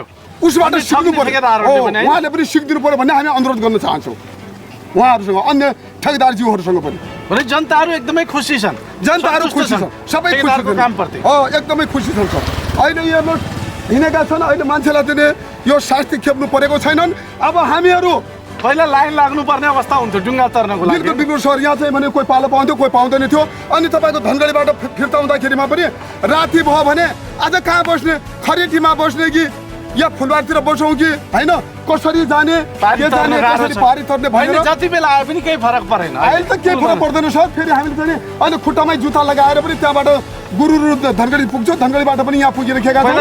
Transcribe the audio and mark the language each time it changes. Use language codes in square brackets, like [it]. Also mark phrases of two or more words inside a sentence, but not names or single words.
[ne] उसबाट सिक्नु पर्यो उहाँले पनि सिकिदिनु पर्यो भन्ने हामी अनुरोध गर्न चाहन्छौँ उहाँहरूसँग अन्य ठेकदारज्यूहरूसँग पनि भने जनताहरू एकदमै खुसी छन् जनताहरू खुसी छन् सबै खुसी छन् कामप्रति एकदमै खुसी छन् सर अहिले हेर्नुहोस् हिँडेका छन् अहिले मान्छेलाई चाहिँ यो शास्ति खेप्नु परेको छैनन् अब हामीहरू पहिला लाइन लाग्नु पर्ने अवस्था हुन्थ्यो डुङ्गा तर्नको लागि बिल्कुल बिल्कुल सर यहाँ चाहिँ भने कोही पालो पाउँथ्यो कोही पाउँदैन थियो अनि तपाईँको धनगढीबाट फिर्ता हुँदाखेरिमा पनि राति भयो भने आज कहाँ बस्ने खरेटीमा बस्ने कि या फुलबारीतिर बसौँ कि होइन कसरी जाने के जाने कसरी पारी तर्ने भनेर जति बेला आए पनि केही फरक परेन अहिले त केही फरक पर्दैन सर फेरि हामीले चाहिँ अहिले खुट्टामै जुत्ता लगाएर पनि त्यहाँबाट गुरुरु धनगढी पुग्छौँ धनगढीबाट पनि यहाँ पुगिरहेका छौँ